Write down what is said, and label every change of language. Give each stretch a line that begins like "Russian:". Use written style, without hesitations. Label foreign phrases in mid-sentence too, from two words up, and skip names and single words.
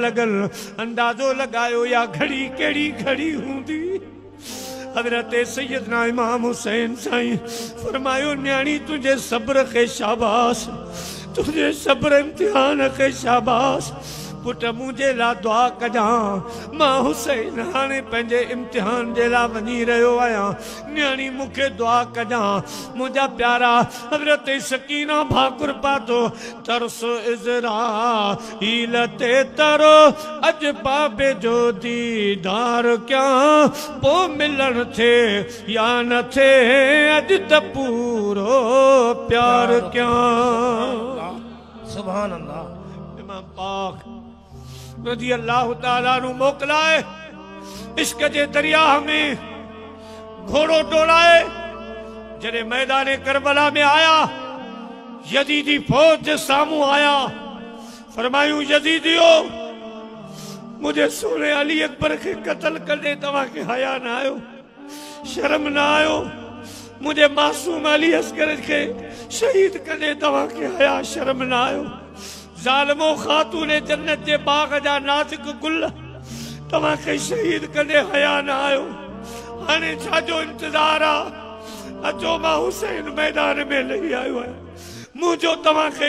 Sindhi: लॻनि अंदाज़ो लॻायो या घड़ी कहिड़ी घड़ी हूंदी हज़रत सैयदना इमाम हुसैन साईं फरमायो न्याणी तुंहिंजे सब्र खे शाबाश तुझे सब्र इम्तिहान के शाबाश पुट मुझे ला दुआ कजा मां हुसैन हाने पंहिंजे इम्तिहान जे ला वञी रहियो आहियां न्याणी मूंखे दुआ कजा मुंहिंजा प्यारा हज़रत सकीना भाकुर पातो तरस इज़राइल ते तरो अज बाबे जो दीदार क्या पो मिलन थे या न थे अज त पूरो प्यार क्या
Arabic: سبحان الله
Sindhi: इमाम पाक
Arabic: رضي الله تعالى
Sindhi: नु मोकलाए इश्क जे दरिया में घोड़ो डोलाए जॾहिं मैदान करबला में आया यजीदी फौज जे सामूं आया फरमायूं यजीदियो मुझे सोने अली अकबर के कत्ल कंदे तव्हां खे हया न आयो शर्म न आयो मुझे मासूम अली असगर के शहीद कंदे तव्हां खे हया शर्म न आयो ज़ालिमो खातून जन्नत जे बाग जा नाज़ुक गुल तव्हां खे शहीद कंदे हया न आयो हाणे छाजो इंतज़ार आहे अचो मां हुसैन मैदान में लही आयो आहियां मुंहिंजो तव्हां खे